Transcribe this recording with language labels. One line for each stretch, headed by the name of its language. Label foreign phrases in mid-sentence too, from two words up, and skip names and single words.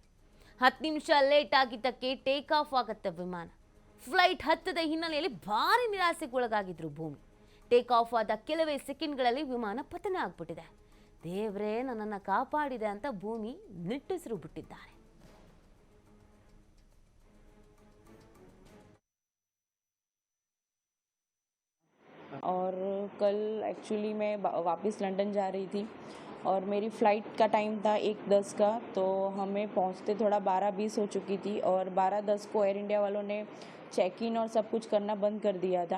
Kannada: 10 ನಿಮಿಷ ಲೇಟ್ ಆಗಿದ್ದಕ್ಕೆ
English: take off
Kannada: ಆಗತ್ತೆ ವಿಮಾನ. ಫ್ಲೈಟ್ ಹತ್ತದ ಹಿನ್ನೆಲೆಯಲ್ಲಿ ಭಾರಿ ನಿರಾಸೆಗೊಳಗಾಗಿದ್ರು ಭೂಮಿ.
English: take off
Kannada: ಆದ ಕೆಲವೇ ಸೆಕೆಂಡ್ಗಳಲ್ಲಿ ವಿಮಾನ ಪತನ ಆಗ್ಬಿಟ್ಟಿದೆ. ದೇವ್ರೇ ನನ್ನನ್ನು ಕಾಪಾಡಿದೆ ಅಂತ ಭೂಮಿ ನಿಟ್ಟುಸಿರು ಬಿಟ್ಟಿದ್ದಾರೆ.
Hindi: और कल एक्चुअली मैं वापस लंदन जा रही थी और मेरी फ़्लाइट का टाइम था 1:10 का, तो हमें पहुंचते थोड़ा 12:20 हो चुकी थी और 12:10 को एयर इंडिया वालों ने
English: check in
Hindi: और सब कुछ करना बंद कर दिया था।